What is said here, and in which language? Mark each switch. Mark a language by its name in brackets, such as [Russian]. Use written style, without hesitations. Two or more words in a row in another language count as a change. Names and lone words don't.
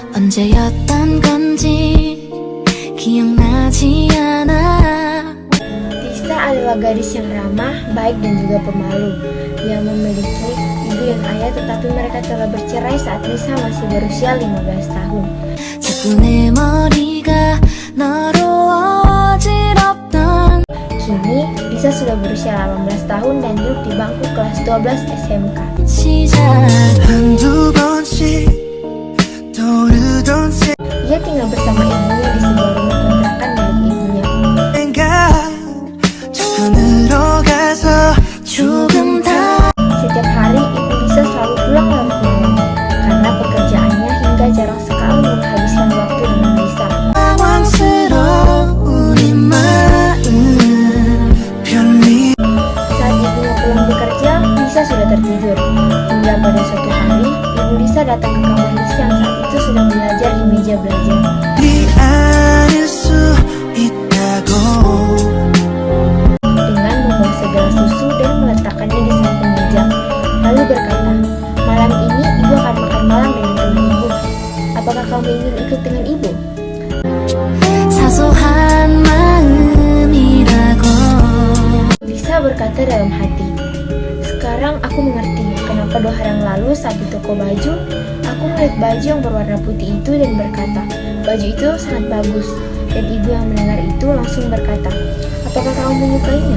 [Korean] 언제였던 건지 기억나지 않아. [Indonesian] Lisa adalah gadis yang ramah, baik dan juga pemalu, yang memiliki ibu dan ayah, tetapi mereka telah bercerai saat Lisa masih berusia 15 tahun. [Korean] 자꾸 내 머리가 너로 어지럽던. [Indonesian] Kini, Lisa sudah berusia 18 tahun dan duduk di bangku kelas 12 SMK. [Korean] 시작. 한두 번씩 떠오르던 [Indonesian] Ia tinggal bersama ibunya di sebuah rumah kontrakan milik ibunya. [Korean] 생각 자꾸 늘어가서 조금 더 [Indonesian] Setiap hari, ibu Lisa selalu pulang lambat malam karena pekerjaannya hingga jarang sekali menghabiskan waktu dengan Lisa. [Korean] 당황스러운 이 마음 편리 [Indonesian] Saat ibunya pulang bekerja, Lisa sudah tertidur. Hingga pada suatu hari, ibu Lisa datang ke kamar Lisa yang saat itu sedang belajar di meja belajar. [Korean] 않을 수 있다고 [Indonesian] Dengan membawa segelas susu dan meletakkannya di samping meja. Lalu berkata, "Malam ini ibu akan makan malam dengan teman ibu. Apakah kamu ingin ikut dengan ibu?" [Korean] 사소한 마음이라고. [Indonesian] Lisa berkata dalam hati, "Sekarang aku mengerti kenapa 2 hari yang lalu saat di toko baju, aku melihat baju yang berwarna putih itu dan berkata, baju itu sangat bagus." Dan ibu yang mendengar itu langsung berkata, "Apakah kamu menyukainya?"